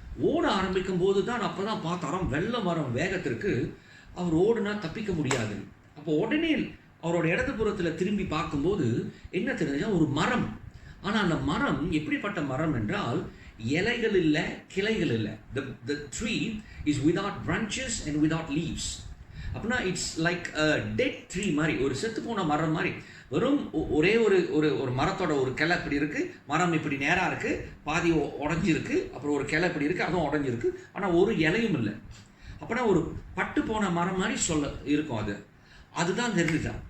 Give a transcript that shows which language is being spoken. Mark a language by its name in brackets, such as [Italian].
[Tamil] ஓட ஆரம்பிக்கும் போது தான் அப்போ தான் பார்த்தாராம் வெள்ளம் வரும் வேகத்திற்கு அவர் ஓடுனா தப்பிக்க முடியாது. அப்போ உடனே அவரோட இடதுபுறத்தில் திரும்பி பார்க்கும்போது என்ன தெரிஞ்சா ஒரு மரம். ஆனால் அந்த மரம் எப்படிப்பட்ட மரம் என்றால் இலைகள் இல்லை, கிளைகள் இல்லை. [English] The tree is without branches and without leaves. [Tamil] அப்படின்னா [English] it's like dead tree [Tamil] மாதிரி, ஒரு செத்து போன மரம் மாதிரி. வெறும் ஒரே ஒரு மரத்தோட ஒரு கிளை இப்படி இருக்குது, மரம் இப்படி நேராக இருக்குது, பாதி உடஞ்சிருக்கு, அப்புறம் ஒரு கிளை இப்படி இருக்குது, அதுவும் உடஞ்சிருக்கு, ஆனால் ஒரு இலையும் இல்லை. அப்படின்னா ஒரு பட்டு போன மரம் மாதிரி இருக்கும். அதுதான் தெரிஞ்சுட்டான்.